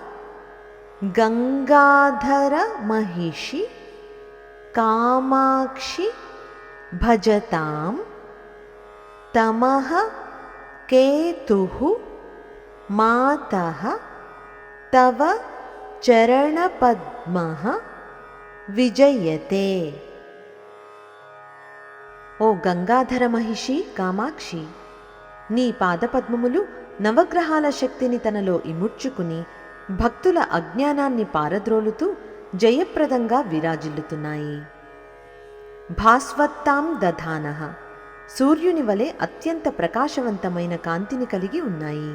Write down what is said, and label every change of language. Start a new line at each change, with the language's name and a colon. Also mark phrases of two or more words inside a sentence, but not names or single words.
Sanskrit: गङ्गाधरमहिषि कामाक्षि भजतां तमः केतुः मातः तव चरणपद्मः विजयते।
Telugu: ఓ గంగాధర మహిషి కామాక్షి, నీ పాదపద్మములు నవగ్రహాల శక్తిని తనలో ఇముడ్చుకుని భక్తుల అజ్ఞానాన్ని పారద్రోలుతూ జయప్రదంగా విరాజిల్లుతున్నాయి.
Sanskrit: भास्वत्तां दधानः,
Telugu: సూర్యుని వలె అత్యంత ప్రకాశవంతమైన కాంతిని కలిగి ఉన్నాయి.